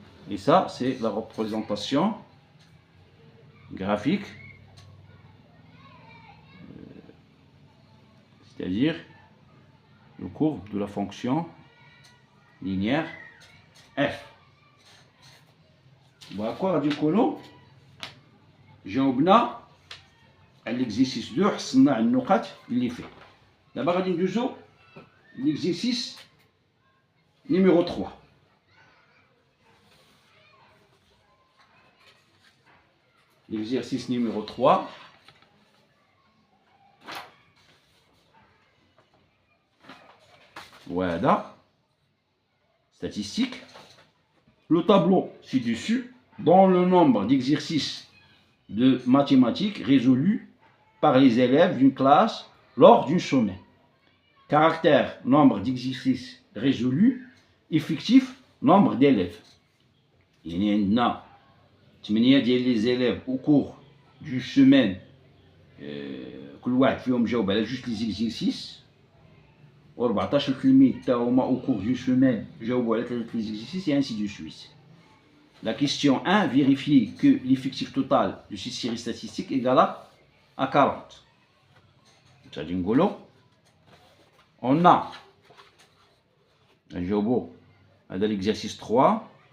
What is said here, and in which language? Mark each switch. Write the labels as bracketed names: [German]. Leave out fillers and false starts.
[French] Et ça, c'est la représentation graphique. C'est-à-dire le courbe de la fonction linéaire f. D'accord, du coup, [Arabic] جاوبنا على l'exercice 2 حصلنا على النقاط اللي فيه. دابا غادي ندوزو l'exercice numéro 3. [French] L'exercice numéro 3. Voilà. Statistique. Le tableau ci-dessus donne le nombre d'exercices de mathématiques résolus par les élèves d'une classe lors d'une semaine. Caractère, nombre d'exercices résolus. Effectif, nombre d'élèves. Il y en a 8 [Arabic] ديال [French] les élèves au cours d'une semaine. [Arabic] كل واحد فيهم جاوب على جوج les exercices. و 14 تلميذ تا هما [French] au cours d'une semaine [Arabic] جاوبوا على 3 les exercices [French] et ainsi de suite. La question 1, vérifier que l'effectif total de cette série statistique est égal à 40. On a l'exercice 3.